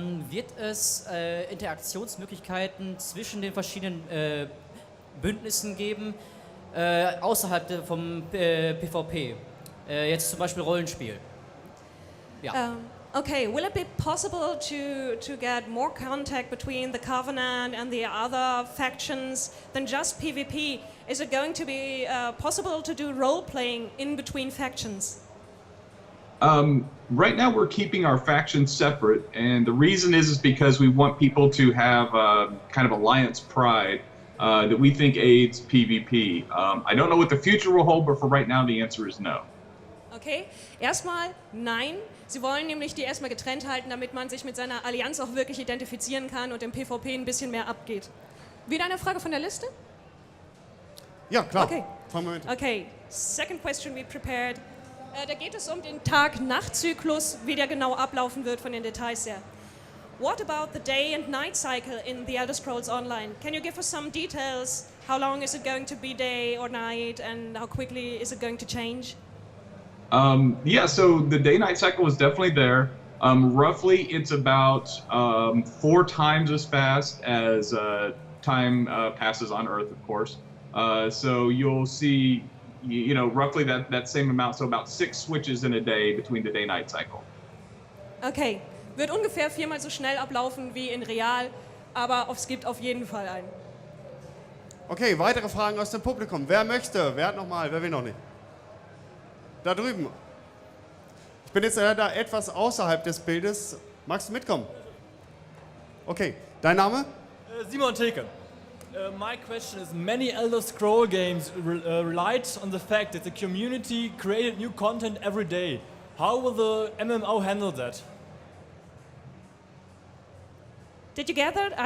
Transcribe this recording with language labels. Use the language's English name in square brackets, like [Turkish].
[German] Wird es Interaktionsmöglichkeiten zwischen den verschiedenen Bündnissen geben, außerhalb vom PvP? Jetzt zum Beispiel Rollenspiel. Ja. [English] Okay, will it be possible to get more contact between the Covenant and the other factions than just PvP? Is it going to be possible to do role-playing in between factions? Right now we're keeping our factions separate, and the reason is because we want people to have kind of alliance pride that we think aids PvP. I don't know what the future will hold, but for right now the answer is no. [German] Okay, erstmal nein. Sie wollen nämlich die erstmal getrennt halten, damit man sich mit seiner Allianz auch wirklich identifizieren kann und im PvP ein bisschen mehr abgeht. Wieder eine Frage von der Liste? Ja, klar. Okay. [English] Okay, second question we prepared. [German] Da geht es um den Tag-Nacht-Zyklus, wie der genau ablaufen wird von den Details her. [English] What about the day and night cycle in The Elder Scrolls Online? Can you give us some details? How long is it going to be day or night, and how quickly is it going to change? Yeah, so the day-night cycle is definitely there. Roughly, it's about 4 times as fast as time passes on Earth, of course. So you'll see, you know, roughly that same amount, so about 6 switches in a day between the day-night cycle. [German] Okay, wird ungefähr 4-mal so schnell ablaufen wie in real, aber es gibt auf jeden Fall einen. Okay, weitere Fragen aus dem Publikum. Wer möchte? Wer hat noch mal? Wer will noch nicht? Da drüben. Ich bin jetzt da etwas außerhalb des Bildes. Magst du mitkommen? Okay, dein Name? Simon Tilken. [English] My question is, many Elder Scroll games relied on the fact that the community created new content every day. How will the MMO handle that? Did you get that?